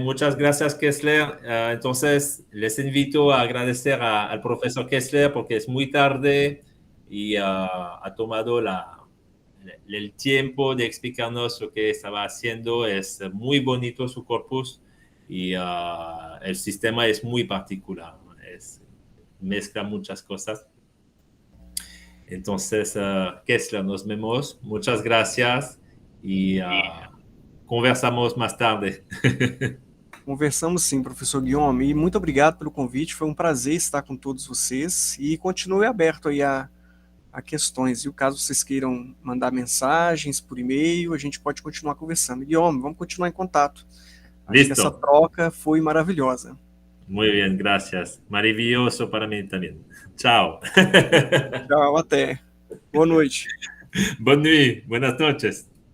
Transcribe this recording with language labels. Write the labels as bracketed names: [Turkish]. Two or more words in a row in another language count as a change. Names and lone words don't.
[Spanish] Muchas gracias, Kessler. Entonces, les invito a agradecer al profesor Kessler porque es muy tarde y ha tomado el tiempo de explicarnos lo que estaba haciendo. Es muy bonito su corpus y el sistema es muy particular. Mezcla muchas cosas. Entonces, Kessler, nos vemos. Muchas gracias y conversamos [Portuguese] mais tarde. Conversamos sim, professor Guillaume, e muito obrigado pelo convite, foi um prazer estar com todos vocês, e continue aberto aí a questões, e o caso vocês queiram mandar mensagens por e-mail, a gente pode continuar conversando. Guillaume, vamos continuar em contato. Acho que essa troca foi maravilhosa. [Spanish] Muy bien, gracias. Maravilloso para mí también. Chao. [Portuguese] Tchau, até. Boa noite. [French] Bonne nuit, [Spanish] buenas noches.